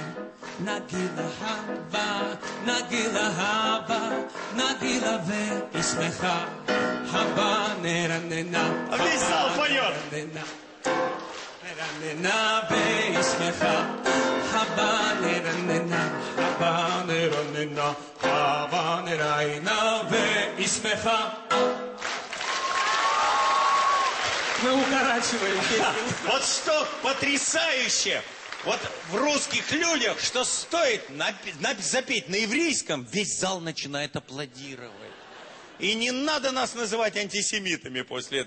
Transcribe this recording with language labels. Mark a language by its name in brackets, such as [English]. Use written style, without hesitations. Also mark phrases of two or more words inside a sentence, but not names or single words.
[Hebrew] נגילה הווה, נגילה הווה, נגילה וישמחה הווה. נרננה נרננה וישמחה הווה. נרננה הווה, נרננה הווה, נרננה וישמחה. [Russian] Мы укорачиваем песню. Вот что потрясающе! Вот в русских людях, что стоит запеть на еврейском, весь зал начинает аплодировать. И не надо нас называть антисемитами после этого.